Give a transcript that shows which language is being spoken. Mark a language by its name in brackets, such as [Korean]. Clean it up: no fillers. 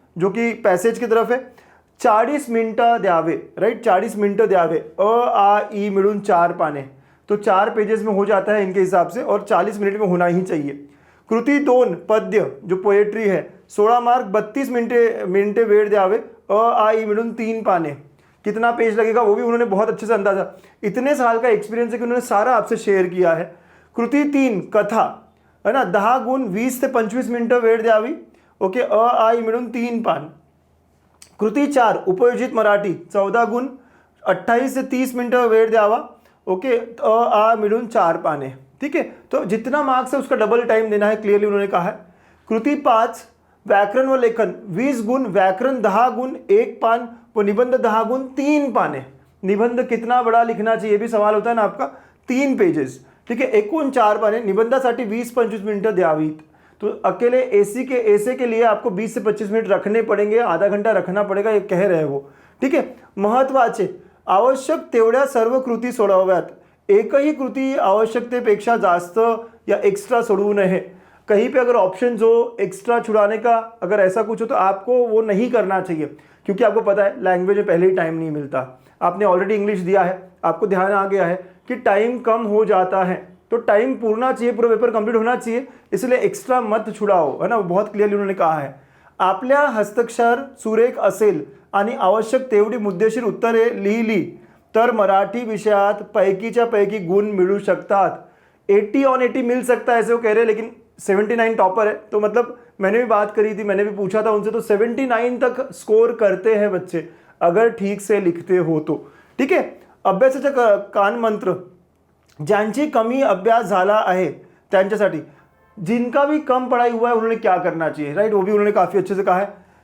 [Hindi] जो कि पैसेज की तरफ है, [Marathi] 40 मिनटं द्यावे, [Hindi] राइट, 40 मिनटं द्यावे, [Marathi] आ ई मिळून 4 पाने, [Hindi] तो 4 पेजेस में हो जाता है इनके हिसाब से, और 40 मिनट में होना ही चाहिए। कृती 2 पद्य जो पोएट्री है, 16 मार्क, [Marathi] 32 मिनटे वेळ द्यावे, आ ई मिळून 3 पाने, [Hindi] कितना पेज लगेगा वो भी उन्होंने बहुत अच्छे से अंदाजा, इतने साल का एक्सपीरियंस है कि उन्होंने सारा आपसे शेयर किया है। [Marathi] कृती 3 कथा है ना, 10 गुण 20 ते 25 मिनटं वेळ द्यावी, ओके, आ ई मिळून 3 पान। कृती 4 उपयोजित मराठी, 14 गुण 28 से 30 मिनटं वेळ द्यावा, ओके, आ मिळून 4 पाने, ठीक है। [Hindi] तो जितना मार्क्स है उसका डबल टाइम देना है, क्लियरली उन्होंने कहा है। [Marathi] कृती 5 व्याकरण व लेखन, 20 गुण, व्याकरण 10 गुण 1 पान, वो निबंध 10 गुण 3 पाने। [Hindi] निबंध कितना बड़ा लिखना चाहिए भी सवाल होता है ना आपका, 3 पेजेस, ठीक है, [Marathi] एकूण 4 पाने, निबंधासाठी 20-25 मिनटं द्यावीत। [Hindi] तो अकेले ऐसे के लिए आपको 20 से 25 मिनट रखने पड़ेंगे, आधा घंटा रखना पड़ेगा, ये कह रहे वो, ठीक है। [Marathi] महत्वाचे, आवश्यक तेवढ्या सर्व कृती सोडवाव्यात, एकही कृती आवश्यकतेपेक्षा जास्त या एक्स्ट्रा सोडवू नये। [Hindi] कहीं पे अगर ऑप्शन हो एक्स्ट्रा छुड़ाने का, अगर ऐसा कुछ हो तो आपको वो नहीं करना चाहिए, क्योंकि आपको पता है लैंग्वेज में पहले ही टाइम नहीं मिलता। आपने ऑलरेडी इंग्लिश दिया है, आपको ध्यान आ गया है कि टाइम कम हो जाता है, तो टाइम पूरा चाहिए, पूरा पेपर कंप्लीट होना चाहिए, इसलिए एक्स्ट्रा मत छुड़ाओ, है ना, बहुत क्लियरली उन्होंने कहा है। [Marathi] आपल्या हस्ताक्षर सुरेख असेल आणि आवश्यक तेवढी मुद्देशीर उत्तरे लिहिली तर मराठी विषयात पैकीच्या पैकी गुण मिळू शकतात। [Hindi] 80 on 80 मिल सकता है ऐसे वो कह रहे हैं, लेकिन 79 टॉपर है, तो मतलब मैंने भी बात करी थी, मैंने भी पूछा था उनसे, तो 79 तक स्कोर करते हैं बच्चे अगर ठीक से लिखते हो तो, ठीक है। [Marathi] अभ्यासाचा कान मंत्र, ज्यांची कमी अभ्यास झाला आहे त्यांच्यासाठी, [Hindi] जिनका भी कम पढ़ाई हुआ है उन्होंने क्या करना चाहिए, राइट, वो भी उन्होंने काफ़ी अच्छे से कहा है।